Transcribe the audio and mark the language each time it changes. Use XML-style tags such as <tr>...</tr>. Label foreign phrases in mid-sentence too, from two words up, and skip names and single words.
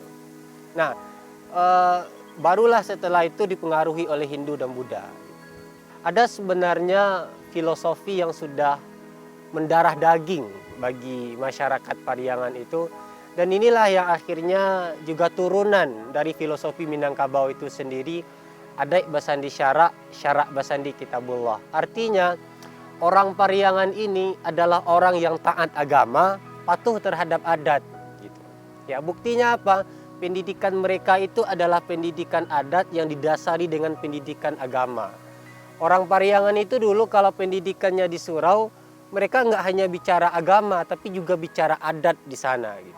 <id>Nah, barulah setelah itu dipengaruhi oleh Hindu dan Buddha. Ada sebenarnya filosofi yang sudah mendarah daging bagi masyarakat Pariangan itu. Dan inilah yang akhirnya juga turunan dari filosofi Minangkabau itu sendiri.</id> <min>Adat basandi syarak, syarak basandi kitabullah.</min> <id>Artinya orang Pariangan ini adalah orang yang taat agama, patuh terhadap adat. Gitu. Ya, buktinya apa? Pendidikan mereka itu adalah pendidikan adat yang didasari dengan pendidikan agama. Orang Pariangan itu dulu kalau pendidikannya di surau, mereka nggak hanya bicara agama, tapi juga bicara adat di sana gitu.</id>